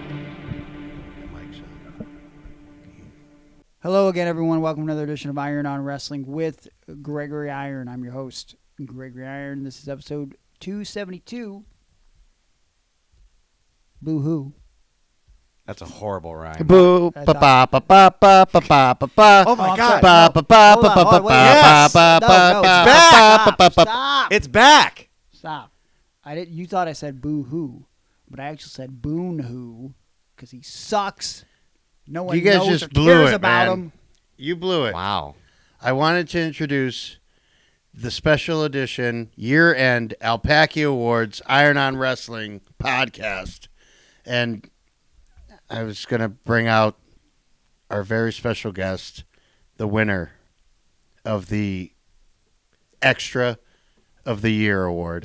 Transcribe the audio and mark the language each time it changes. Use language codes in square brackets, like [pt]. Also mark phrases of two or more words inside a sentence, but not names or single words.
[en] Hello again, everyone. Welcome to another edition of Iron on Wrestling with Gregory Iron. I'm your host, Gregory Iron. This is episode 272. Boo-hoo. That's a horrible rhyme. Boo ba ba ba ba ba ba ba ba ba. Oh my God! Ba ba ba ba ba ba Yes. ba ba ba. Stop. It's back. Stop. You thought I said boo-hoo, but I actually said boon-hoo because he sucks. No one You guys knows just or blew cares it, about man. him. You blew it. Wow. I wanted to introduce the special edition year-end Alpacy Awards Iron on Wrestling podcast, and I was going to bring out our very special guest, the winner of the Extra of the Year award.